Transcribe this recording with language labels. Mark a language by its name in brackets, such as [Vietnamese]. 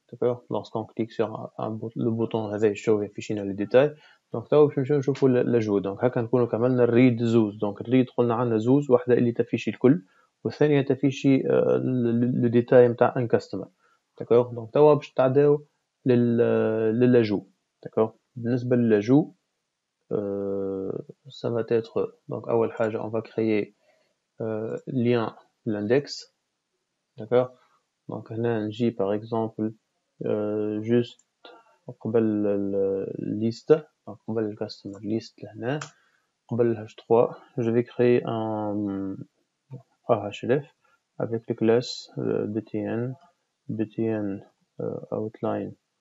[Arabic] داكوغ [French] lorsqu'on clique sur le bouton [Arabic] هذا show يفيشينا لي ديتاي. دونك توا باش نمشيو نشوفو لاجو. دونك هكا نكونو كملنا الريد زوز. دونك الريد قلنا عندنا زوز، واحدة اللي تفيشي الكل والثانية تفيشي لو ديتاي نتاع ان كاستمر. داكوغ دونك توا باش نتعداو للاجو. داكوغ بالنسبة للاجو [French] ça va être donc [Arabic] أول حاجة [French] on va créer lien l'index. d'accord donc [Arabic] هنا نجي [French] par exemple juste قبل liste [Arabic] قبل الكاستمر [French] list [Arabic] لهنا قبل [French] h3 je vais créer un ahref avec le classe btn outline